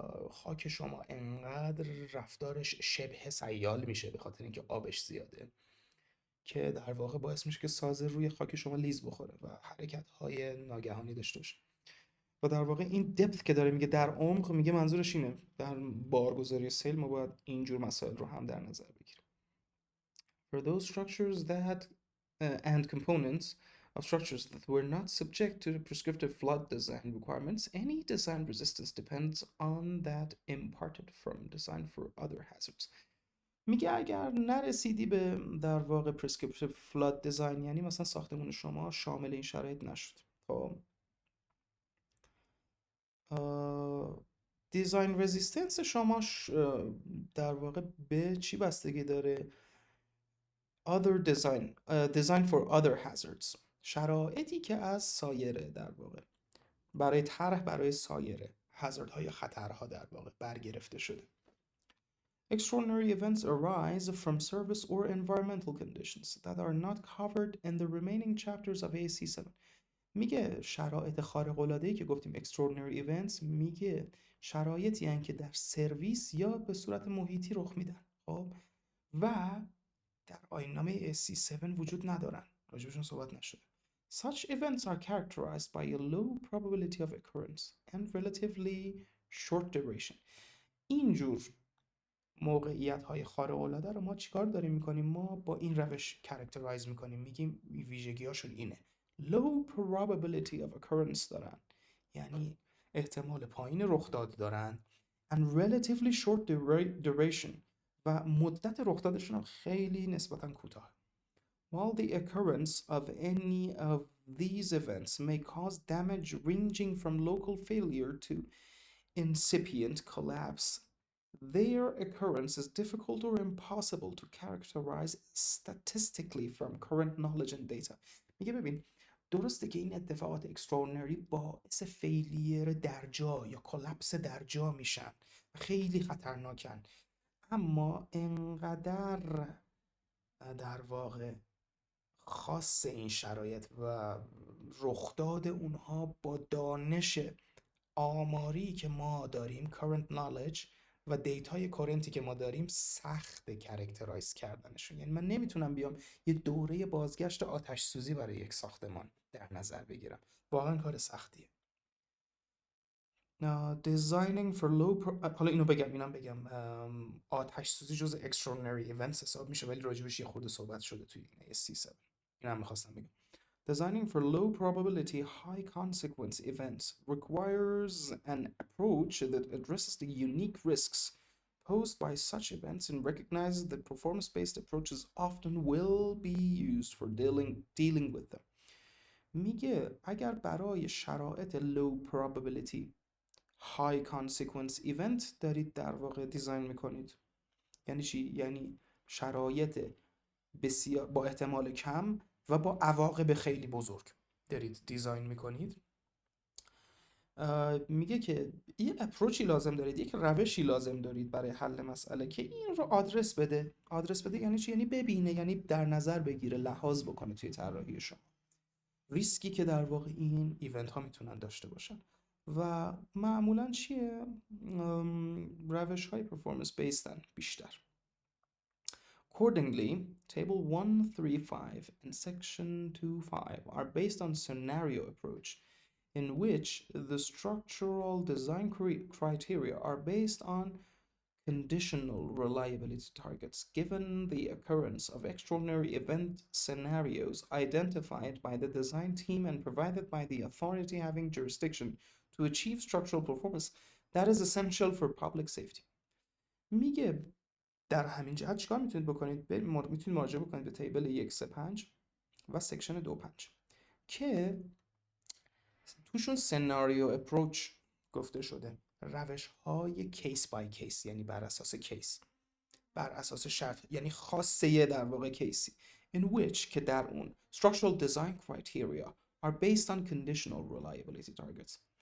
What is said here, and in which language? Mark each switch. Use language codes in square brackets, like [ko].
[fa] خاک شما انقدر رفتارش شبه سیال میشه به خاطر اینکه آبش زیاده که در واقع باعث میشه که سازه روی خاک شما لیز بخوره و حرکت‌های ناگهانی داشته باشه. و در واقع این دپث که داره میگه در عمق، میگه منظورش اینه در بارگذاری سیل ما باید اینجور مسائل رو هم در نظر بگیریم. [en] For those structures that and components of structures that were not subject to the prescriptive flood design requirements, any design resistance depends on that imparted from design for other hazards. [fa] میگه اگر نرسیدی به در واقع prescriptive flood design، یعنی مثلا ساختمون شما شامل این شرایط نشد، خب دیزاین رزیستنس شما در واقع به چی بستگی داره؟ [en] other design for other hazards، [fa] شرایطی که از سایره در واقع برای طرح برای سایر هازارد ها یا خطرها در واقع برگرفته شده. [en] Extraordinary events arise from service or environmental conditions that are not covered in the remaining chapters of ASCE 7. [fa] میگه شرایط خارق العاده ای که گفتیم extraordinary events، میگه شرایطی هستند که در سرویس یا به صورت محیطی رخ میدن، خب و در آیین نامه ASCE 7 وجود ندارن، راجبشون صحبت نشده. [en] Such events are characterized by a low probability of occurrence and relatively short duration. [fa] اینجور موقعیت های خارق العاده رو ما چیکار داریم میکنیم؟ ما با این روش کرکترایز میکنیم، میگیم ویژگی هاشون اینه: [en] low probability of occurrence [fa] دارن، یعنی احتمال پایین رخداد دارن، [en] and relatively short duration، [fa] و مدت رخدادشون هم خیلی نسبتا کوتاه. [en] While the occurrence of any of these events may cause damage ranging from local failure to incipient collapse, their occurrence is difficult or impossible to characterize statistically from current knowledge and data. [fa] میگه ببین، درسته که این اتفاقات extraordinary باعث فیلیر در جا یا کلاپس در جا میشن، خیلی خطرناکن، اما انقدر در واقع خاص این شرایط و رخداد اونها با دانش آماری که ما داریم، current knowledge و دیتای کرنتی که ما داریم، سخت کرکترایز کردنشون. یعنی من نمیتونم بیام یه دوره بازگشت آتش سوزی برای یک ساختمان در نظر بگیرم، واقعا کار سختیه. [en] designing for low [fa] حالا اینو اینم بگم، آتش سوزی جز extraordinary events حساب میشه، ولی راجبش یه خورده صحبت شده توی ASCE 7. اینم میخواستم بگم. [en] Designing for low probability, high consequence events requires an approach that addresses the unique risks posed by such events and recognizes that performance-based approaches often will be used for dealing with them. [fa] میگه اگر برای شرایط [en] low probability high consequence event [fa] دارید در واقع دیزاین میکنید، یعنی چی؟ یعنی شرایط بسیار با احتمال کم و با عواقب خیلی بزرگ دارید دیزاین میکنید. میگه که یه اپروچی لازم دارید، یک روشی لازم دارید برای حل مسئله که این رو آدرس بده. یعنی چی؟ یعنی ببینه، یعنی در نظر بگیره، لحاظ بکنه توی طراحی شما ریسکی که در واقع این ایونت ها میتونن داشته باشن. و معمولا چیه؟ روش های performance based بیشتر. [en] Accordingly, Table 135 and Section 25 are based on scenario approach, in which the structural design criteria are based on conditional reliability targets given the occurrence of extraordinary event scenarios identified by the design team and provided by the authority having jurisdiction to achieve structural performance that is essential for public safety. [fa] میگه در همین جهت چیکار میتونید بکنید؟ میتونید مراجعه بکنید به تیبل 135 و سکشن 25 که توشون سناریو اپروچ گفته شده، روش های کیس بای کیس، یعنی بر اساس کیس، بر اساس شرط، یعنی خاصه در واقع کیسی، [en] in which [fa] که در اون [en] structural design criteria are based on conditional reliability targets.